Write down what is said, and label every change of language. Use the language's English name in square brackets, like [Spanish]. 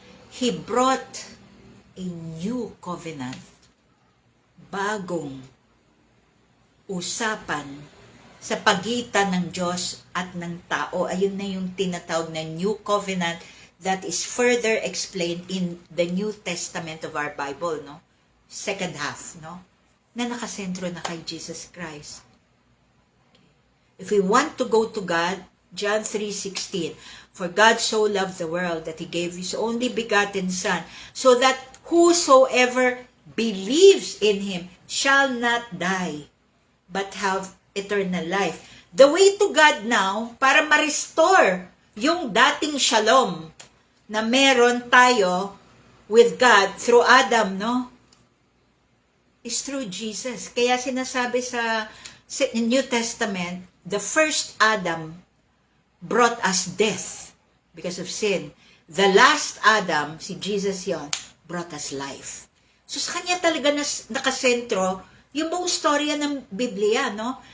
[English] He brought a new covenant. [Filipino] Bagong usapan sa pagitan ng Diyos at ng tao. Ayun na yung tinatawag na [English] new covenant that is further explained in the New Testament of our Bible, no? Second half, [Filipino] no? Na nakasentro na kay Jesus Christ. [English] If we want to go to God, John 3:16, for God so loved the world that He gave His only begotten Son, so that whosoever believes in Him shall not die, but have eternal life. The way to God now, [Filipino] para ma-restore yung dating shalom na meron tayo [English] with God through Adam, no? Is through Jesus. [Filipino] Kaya sinasabi sa [English] New Testament, the first Adam brought us death because of sin. The last Adam, [Filipino] si Jesus yon, [English] brought us life. [Filipino] So sa kanya talaga nakasentro yung buong storya ng Biblia, no?